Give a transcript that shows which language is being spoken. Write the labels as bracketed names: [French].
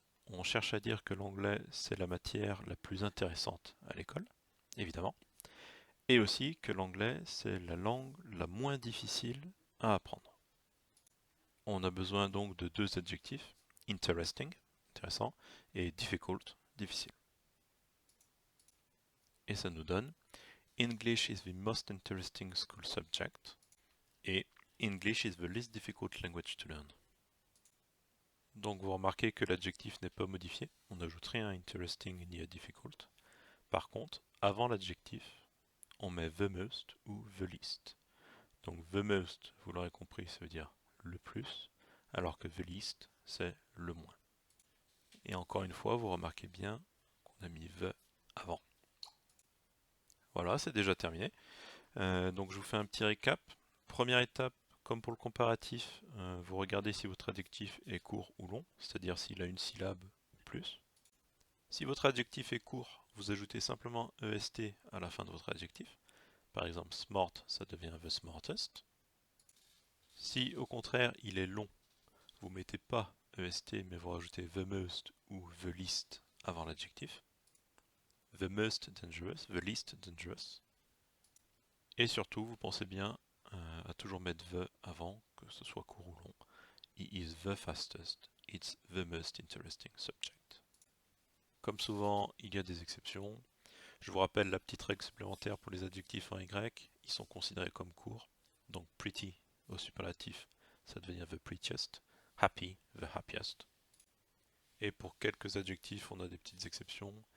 [French] On cherche à dire que l'anglais, c'est la matière la plus intéressante à l'école, évidemment. Et aussi que l'anglais, c'est la langue la moins difficile à apprendre. On a besoin donc de deux adjectifs, interesting, intéressant, et difficult, difficile. Et ça nous donne [English] English is the most interesting school subject et English is the least difficult language to learn. [French] Donc vous remarquez que l'adjectif n'est pas modifié, on n'ajoute rien à interesting ni à difficult. Par contre, avant l'adjectif, on met [English] the most [French] ou [English] the least. [French] Donc [English] the most, [French] vous l'aurez compris, ça veut dire le plus, alors que [English] the least, [French] c'est le moins. Et encore une fois, vous remarquez bien qu'on a mis the avant. Voilà, c'est déjà terminé. Donc je vous fais un petit récap. Première étape, comme pour le comparatif, vous regardez si votre adjectif est court ou long, c'est-à-dire s'il a une syllabe ou plus. Si votre adjectif est court, vous ajoutez simplement est à la fin de votre adjectif. Par exemple, smart, ça devient [English] the smartest. [French] Si au contraire il est long, vous ne mettez pas est mais vous rajoutez [English] the most [French] ou [English] the least [French] avant l'adjectif. [English] The most dangerous, the least dangerous. [French] Et surtout, vous pensez bien à toujours mettre the avant, que ce soit court ou long. [English] He is the fastest, it's the most interesting subject. [French] Comme souvent, il y a des exceptions. Je vous rappelle la petite règle supplémentaire pour les adjectifs en Y, ils sont considérés comme courts. Donc pretty au superlatif, ça devient [English] the prettiest. Happy, the happiest. [French] Et pour quelques adjectifs, on a des petites exceptions.